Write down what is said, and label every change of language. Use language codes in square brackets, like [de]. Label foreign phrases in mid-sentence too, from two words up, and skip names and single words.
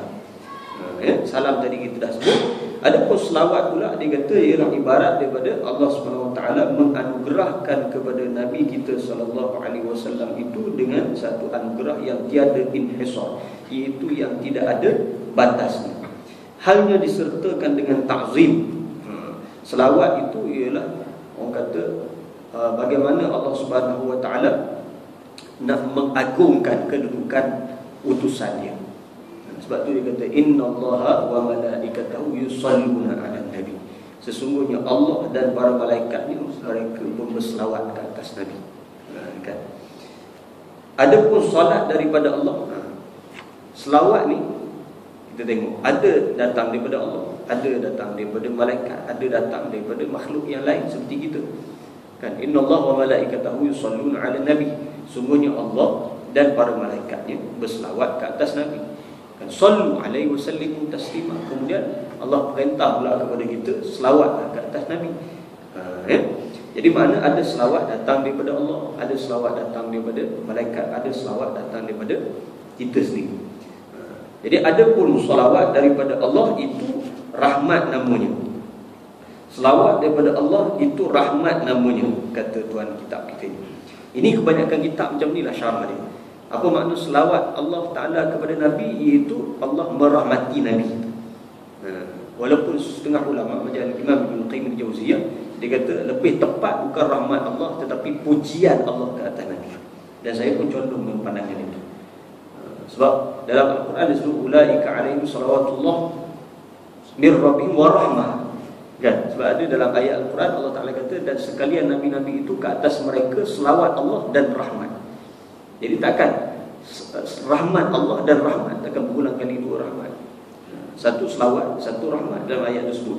[ms] Salam tadi kita dah sebut. Adapun selawat pula dia kata ialah ibarat daripada Allah [ar] سبحانه وتعالى [ms] menganugerahkan kepada Nabi kita SAW itu dengan satu anugerah yang tiada inhisar, iaitu yang tidak ada batasnya. Halnya disertakan dengan ta'zim. Selawat itu ialah orang kata bagaimana Allah [ar] سبحانه وتعالى [ms] nak mengagungkan kedudukan utusannya. Sebab tu dia kata [ar] إن الله وملائكته يصلون على النبي. [ms] Sesungguhnya Allah dan para malaikatnya mereka pun berselawat ke atas Nabi. Kan? Adapun solat daripada Allah, selawat ni kita tengok ada datang daripada Allah, ada datang daripada malaikat, ada datang daripada makhluk yang lain seperti kita. [ar] Kan إن الله وملائكته يصلون على النبي. [ms] Sungguhnya Allah dan para malaikatnya berselawat ke atas Nabi. [ar] Kan صلوا عليه وسلموا تسليما. [ms] Kemudian Allah perintah pula kepada kita selawatlah ke atas Nabi. Jadi mana ada selawat datang daripada Allah, ada selawat datang daripada malaikat, ada selawat datang daripada kita sendiri. Jadi ada pun selawat daripada Allah itu rahmat namanya. Selawat daripada Allah itu rahmat namanya, kata tuan kitab kita ini. Ini kebanyakan kitab macam inilah syarah dia. Apa makna selawat Allah Ta'ala kepada Nabi? Iaitu Allah merahmati Nabi. Walaupun setengah ulama macam Imam Ibn Qayyim al-Jauziyah, dia kata lebih tepat bukan rahmat Allah tetapi pujian Allah ke atas Nabi. Dan saya pun condong dengan pandangan itu. Sebab dalam Al-Quran disebut [ar] أولئك عليهم صلوات الله من ربهم ورحمة. Kan? [ms] Sebab ada dalam ayat Al-Quran Allah Ta'ala kata, dan sekalian Nabi-Nabi itu ke atas mereka selawat Allah dan rahmat. Jadi takkan rahmat Allah dan rahmat, takkan berulang kali dua rahmat. Satu selawat, satu rahmat dalam ayat tersebut.